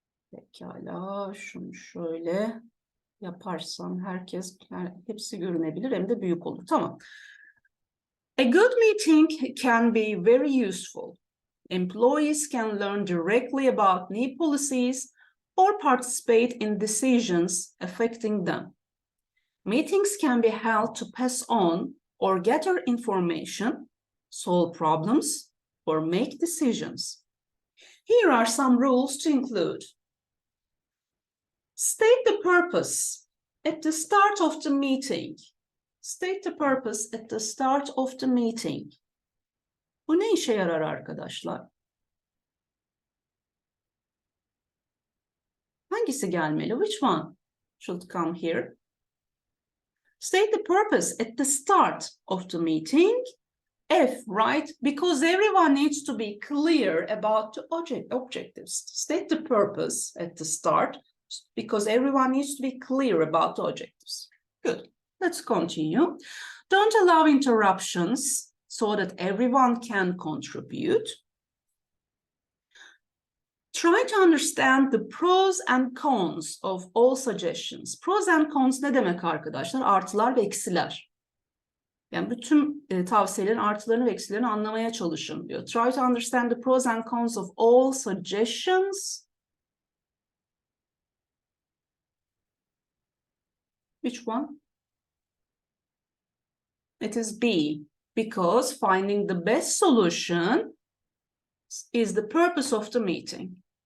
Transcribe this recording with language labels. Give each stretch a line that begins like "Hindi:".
Turkish: Pekala, şunu şöyle yaparsam hepsi görünebilir, hem de büyük olur. Tamam.
English: A good meeting can be very useful. Employees can learn directly about new policies, or participate in decisions affecting them. Meetings can be held to pass on or gather information, solve problems, or make decisions. Here are some rules to include. State the purpose at the start of the meeting. State the purpose at the start of the meeting.
Turkish: Bu ne işe yarar arkadaşlar? Hangisi gelmeli?
English: Which one should come here? State the purpose at the start of the meeting. F, right? Because everyone needs to be clear about the objectives. State the purpose at the start because everyone needs to be clear about the objectives. Good. Let's continue. Don't allow interruptions so that everyone can contribute. Try to understand the pros and cons of all suggestions. Pros and cons
Turkish: ne demek arkadaşlar? Artılar ve eksiler. Yani bütün tavsiyelerin artılarını ve eksilerini anlamaya çalışın diyor.
English: Try to understand the pros and cons of all suggestions. Which one? It is B, because finding the best solution is the purpose of the meeting.